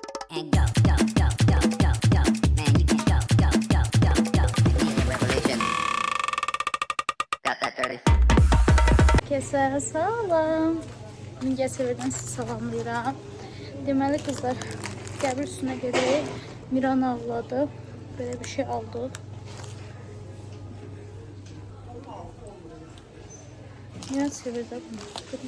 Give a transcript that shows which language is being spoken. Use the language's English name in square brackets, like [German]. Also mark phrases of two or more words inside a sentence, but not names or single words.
[English] and go, go, go, go, go, go. Man, you can go, go, go, go, go. We need a revolution. Got that dirty. [Azerbaijani] Herkese salam. Mingəçevirdən sizi salamlayıram. Deməli qızlar, qəbir üstünə gedək. Miran ağladı. Belə bir şey aldıq. Miran sevirdi bunu.